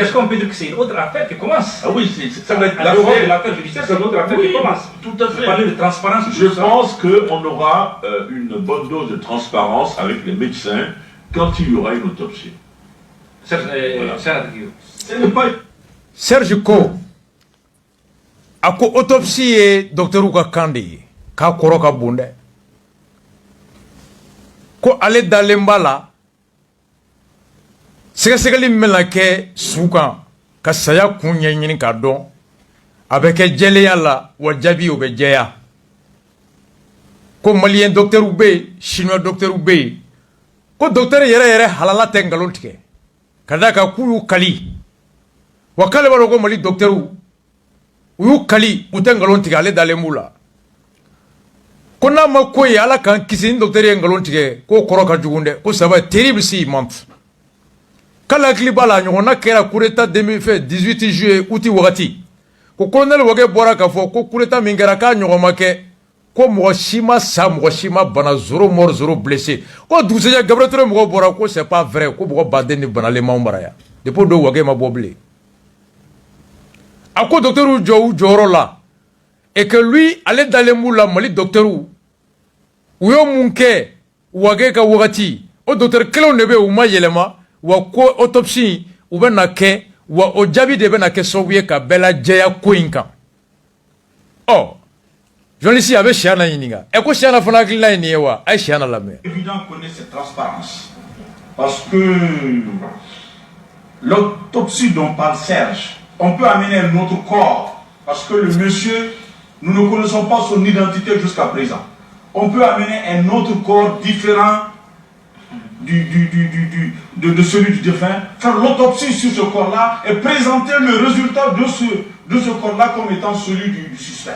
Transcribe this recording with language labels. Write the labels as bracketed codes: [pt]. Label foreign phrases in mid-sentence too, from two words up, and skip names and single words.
[fr] Est-ce qu'on peut dire que c'est une autre affaire qui commence? Ah oui, ça va être l'affaire judiciaire, c'est une autre affaire qui commence. Tout à fait. Parler de transparence. Je pense qu'on aura une bonne dose de transparence avec les médecins quand il y aura une autopsie. Ce n'est pas... [bm] Serge ko ako autopsie ye docteur ka kandi ka koro ka bunde ko ale dalemba la sɛgɛsɛgɛli min bɛna kɛ su kan ka saya kun ɲɛɲini k'a dɔn a bɛ kɛ jɛlenya la wa jaabi o bɛ jɛya ko maliyɛn docteur bɛ yen chinois docteur bɛ yen ko docteur yɛrɛ halala tɛ nkalon tigɛ ka da kan k'u y'u kali wa k'ale b'a dɔn ko mali docteur u y'u kali u tɛ nkalon tigɛ ale dalen b'u la ko n'a ma ko ye ala k'an kisi ni docteur ye nkalon tigɛ k'o kɔrɔ ka jugu dɛ ko [fr] ça va être terrible s'il ment [bm] k'ale hakili b'a la ɲɔgɔnna kɛra [fr] coup d'état [bm] 18 juillet août wagati ko colonel Wage bɔra k'a fɔ ko [fr] coup d'état [bm] min kɛra k'a ɲɔgɔn ma kɛ ko mɔgɔ si ma sa mɔgɔ si ma bana [fr] 0 mort 0 blessé [bm] ko dugusɛjɛ Gabriel Touré mɔgɔw bɔra ko [fr] c'est pas vrai [bm] ko mɔgɔ baden ni banalen m'anw mara yan depuis do Wage ma bɔ bilen a ko docteur jɔ u jɔyɔrɔ la [fr] et que lui [bm] ale dalen b'u la Mali docteur u y'o mun kɛ Wage ka wagati o docteur kelenw de bɛ u ma yɛlɛma wa ko autopsie u bɛ na kɛ wa o jaabi de bɛ na kɛ sababu ye ka bɛɛ lajɛya ko in kan ɔ journaliste a bɛ siya na ɲininka ɛ ko siya na fana hakilina ye nin ye wa a ye siya na lamɛn. [fr] Évident qu'on ait cette transparence parce que l'autopsie dont parle Serge, on peut amener un autre corps parce que le monsieur, nous ne connaissons pas son identité jusqu'à présent. On peut amener un autre corps différent de celui du défunt, faire l'autopsie sur ce corps-là et présenter le résultat de ce corps-là comme étant celui du suspect.